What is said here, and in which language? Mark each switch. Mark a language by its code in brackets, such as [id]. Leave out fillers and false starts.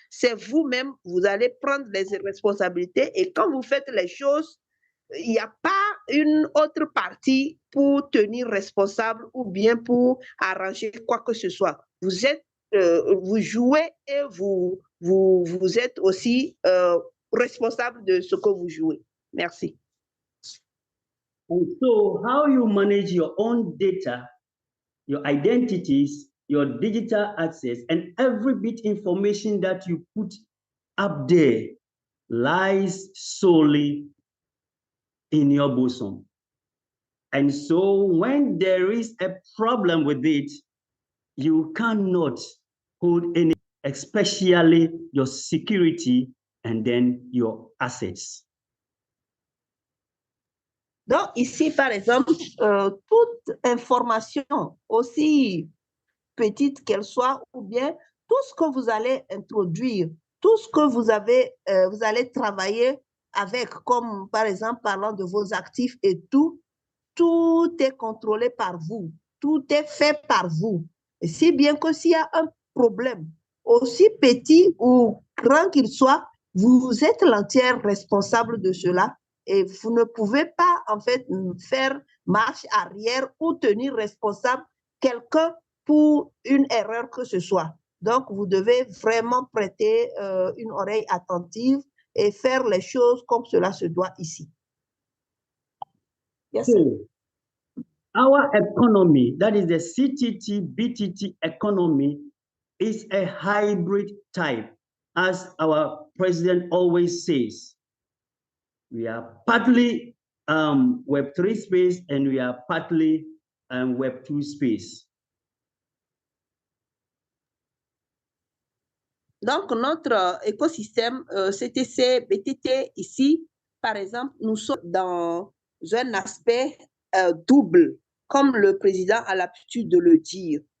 [fr] C'est vous-même, vous allez prendre les responsabilités et quand vous faites les choses, il n'y a pas une autre partie pour tenir responsable ou bien pour arranger quoi que ce soit. Vous êtes, vous jouez et vous êtes aussi responsable de ce que vous jouez. Merci. [en] And so how you manage your own data, your identities, your digital access, and every bit information that you put up there lies solely in your bosom. And so when there is a problem with it, you cannot hold any, especially your security and then your assets. [fr] Donc, ici, par exemple, toute information, aussi petite qu'elle soit, ou bien tout ce que vous allez introduire, tout ce que vous allez travailler avec, comme par exemple, parlant de vos actifs et tout est contrôlé par vous, tout est fait par vous. Et si bien que s'il y a un problème, aussi petit ou grand qu'il soit, vous êtes l'entière responsable de cela. Et vous ne pouvez pas, en fait, faire marche arrière ou tenir responsable quelqu'un pour une erreur que ce soit. Donc, vous devez vraiment prêter une oreille attentive et faire les choses comme cela se doit ici. [en] Yes, so, Our economy, that is the CTT, BTT economy, is a hybrid type, as our president always says. We are partly Web3 space and we are partly Web2 space. [fr] Donc, notre écosystème CTC, BTT, ici, par exemple, nous sommes dans un aspect double, comme le président a l'habitude de le dire.